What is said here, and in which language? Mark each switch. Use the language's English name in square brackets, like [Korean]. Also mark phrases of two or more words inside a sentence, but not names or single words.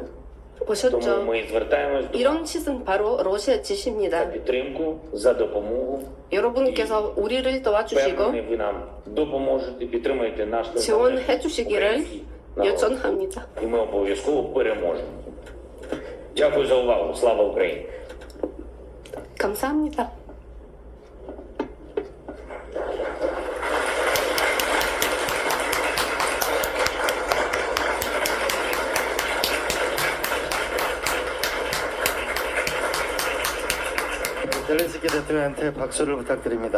[Ukrainian] Тому [Korean] 보셨죠? [Ukrainian] ми звертаємось до [Korean] 이런 짓은 바로 러시아 [Ukrainian] за [Korean] 짓입니다. [Ukrainian] підтримку, за допомогу. [Korean] 여러분께서 우리를 도와주시고 [Ukrainian] Впевнений, ви нам допоможете, підтримаєте наш [Korean] 지원해 주시기를 [Ukrainian] український народ. [Korean] 요청합니다. [Ukrainian] І ми обов'язково переможемо. Дякую за увагу. Слава Україні! [Korean] 감사합니다. 젤렌스키 대통령한테 박수를 부탁드립니다.